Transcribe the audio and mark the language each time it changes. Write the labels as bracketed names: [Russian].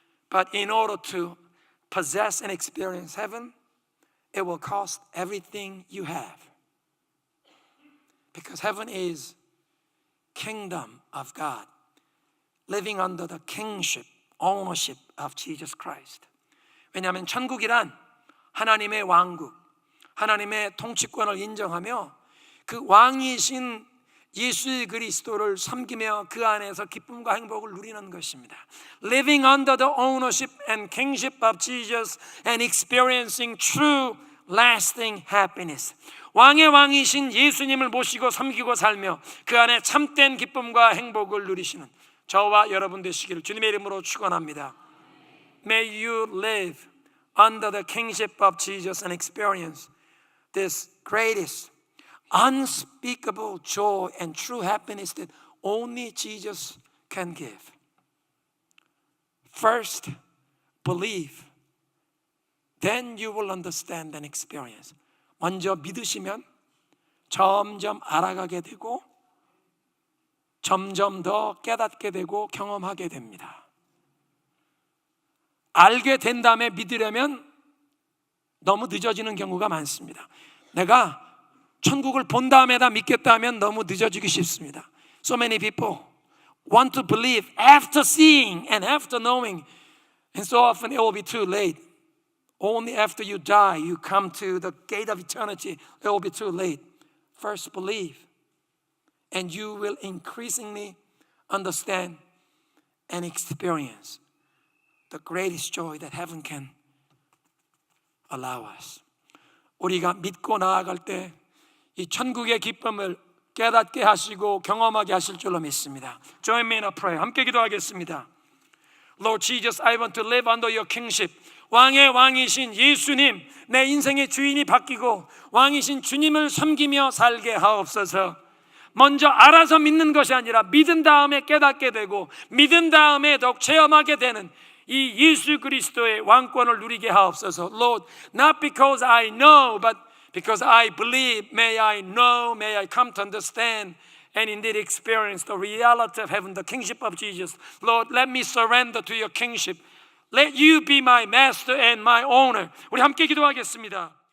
[English] But in order to possess and experience heaven, it will cost everything you have. Because heaven is kingdom of God, living under the kingship, ownership of Jesus Christ. [Korean] 왜냐하면 천국이란 하나님의 왕국, 하나님의 통치권을 인정하며 그 왕이신 예수 그리스도를 섬기며 그 안에서 기쁨과 행복을 누리는 것입니다. [English] Living under the ownership and kingship of Jesus and experiencing true lasting happiness. [Korean] 왕의 왕이신 예수님을 모시고 섬기고 살며 그 안에 참된 기쁨과 행복을 누리시는 저와 여러분 되시기를 주님의 이름으로 축원합니다. [English] May you live under the kingship of Jesus and experience this greatest unspeakable joy and true happiness that only Jesus can give. First, believe. Then you will understand and experience. [Korean] 먼저 믿으시면 점점 알아가게 되고 점점 더 깨닫게 되고 경험하게 됩니다. 알게 된 다음에 믿으려면 너무 늦어지는 경우가 많습니다. 내가 천국을 본 다음에 다 믿겠다 하면 너무 늦어지기 쉽습니다. [English] So many people want to believe after seeing and after knowing, and so often it will be too late. Only after you die, you come to the gate of eternity, it will be too late. First believe, and you will increasingly understand and experience the greatest joy that heaven can allow us. [Korean] 우리가 믿고 나아갈 때 이 천국의 기쁨을 깨닫게 하시고 경험하게 하실 줄로 믿습니다. [English] Join me in a prayer. [Korean] 함께 기도하겠습니다. [English] Lord Jesus, I want to live under your kingship. [Korean] 왕의 왕이신 예수님, 내 인생의 주인이 바뀌고 왕이신 주님을 섬기며 살게 하옵소서. 먼저 알아서 믿는 것이 아니라 믿은 다음에 깨닫게 되고 믿은 다음에 더욱 체험하게 되는 이 예수 그리스도의 왕권을 누리게 하옵소서. [English] Lord, not because I know, but because I believe, may I know, may I come to understand and indeed experience the reality of heaven, the kingship of Jesus. Lord, let me surrender to your kingship. Let you be my master and my owner. [Korean] 우리 함께 기도하겠습니다.